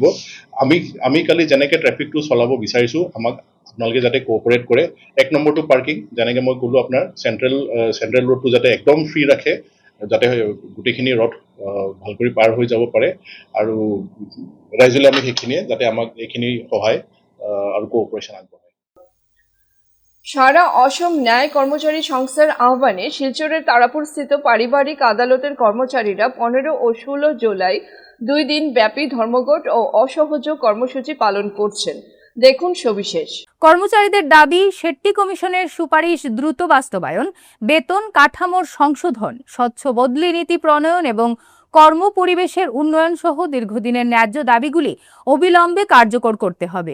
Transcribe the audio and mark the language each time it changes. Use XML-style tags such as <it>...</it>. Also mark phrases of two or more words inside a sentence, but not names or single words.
<as>আমি কালি যেনেকৈ ট্ৰেফিকটো চলাব বিচাৰিছোঁ, আমাক আপোনালোকে যাতে কোঅপাৰেট কৰে। 1 নম্বৰটো পাৰ্কিং, যেনেকৈ মই ক'লোঁ আপোনাৰ</as> <en>central road</en> <as>যাতে একদম ফ্ৰী ৰাখে, যাতে গোটেইখিনি ৰথ ভাল কৰি পাৰ হৈ যাব পাৰে। আৰু ৰাইজলৈ আমি সেইখিনিয়ে যাতে আমাক এইখিনি সহায় আৰু কোঅপাৰেশন আগবঢ়ায়।</as> <bn>সারা অসম ন্যায় কর্মচারী সংস্থার আহ্বানে শিলচরের তারাপুরস্থিত পারিবারিক আদালতের কর্মচারীরা 15 ও 16 জুলাই 2 দিন ব্যাপী ধর্মঘট ও অসহযোগ কর্মসূচি পালন করছেন। দেখুন সবিশেষ। কর্মচারীদের দাবি, শেট্টি কমিশনের সুপারিশ দ্রুত বাস্তবায়ন, বেতন কাঠামোর সংশোধন, স্বচ্ছ বদলি নীতি প্রণয়ন এবং কর্মপরিবেশের উন্নয়ন সহ দীর্ঘদিনের ন্যায্য দাবিগুলি অবিলম্বে কার্যকর করতে হবে।</bn>